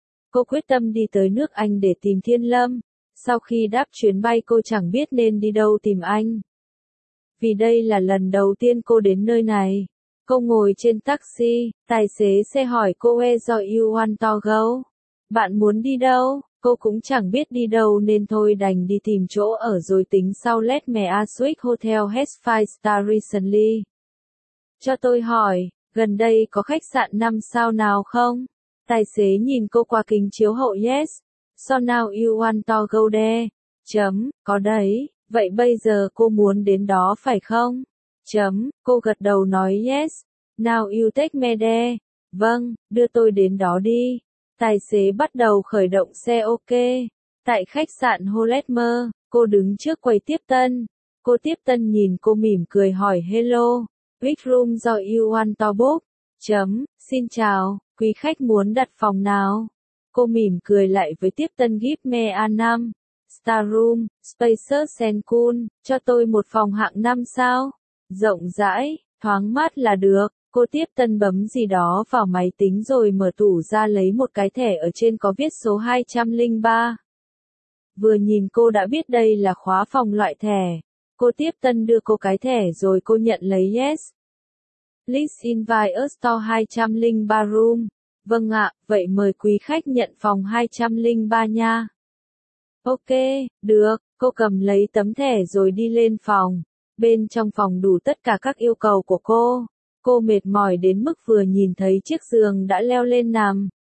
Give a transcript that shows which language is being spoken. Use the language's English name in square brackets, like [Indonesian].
[Vietnamese] Cô quyết tâm đi tới nước Anh để tìm Thiên Lâm. Sau khi đáp chuyến bay cô chẳng biết nên đi đâu tìm anh. Vì đây là lần đầu tiên cô đến nơi này. Cô ngồi trên taxi, tài xế sẽ hỏi cô e [English] do you want to go. [Vietnamese] Bạn muốn đi đâu? Cô cũng chẳng biết đi đâu nên thôi đành đi tìm chỗ ở rồi tính sau. [English] Let me ask which hotel has 5-star recently. [Vietnamese] Cho tôi hỏi, gần đây có khách sạn 5 sao nào không? Tài xế nhìn cô qua kính chiếu hậu. [English] Yes. So now you want to go there. [Vietnamese] Chấm, có đấy. Vậy bây giờ cô muốn đến đó phải không? Chấm, cô gật đầu nói yes. [English] Now you take me there. [Vietnamese] Vâng, đưa tôi đến đó đi. Tài xế bắt đầu khởi động xe. Ok. Tại khách sạn Holetmer, cô đứng trước quầy tiếp tân. Cô tiếp tân nhìn cô mỉm cười hỏi hello. [English] Which room do you want to book? [Vietnamese] Chấm, xin chào, quý khách muốn đặt phòng nào? Cô mỉm cười lại với tiếp tân. [English] Give me a 5-star room, spacious and cool, [Vietnamese] cho tôi một phòng hạng 5 sao? Rộng rãi, thoáng mát là được. Cô tiếp tân bấm gì đó vào máy tính rồi mở tủ ra lấy một cái thẻ ở trên có viết số 203. Vừa nhìn cô đã biết đây là khóa phòng loại thẻ. Cô tiếp tân đưa cô cái thẻ rồi cô nhận lấy yes. [English] Please invite us to 203 room. [Vietnamese] Vâng ạ, vậy mời quý khách nhận phòng 203 nha. Ok, được, cô cầm lấy tấm thẻ rồi đi lên phòng. Bên trong phòng đủ tất cả các yêu cầu của cô. Cô mệt mỏi đến mức vừa nhìn thấy chiếc giường đã leo lên nằm.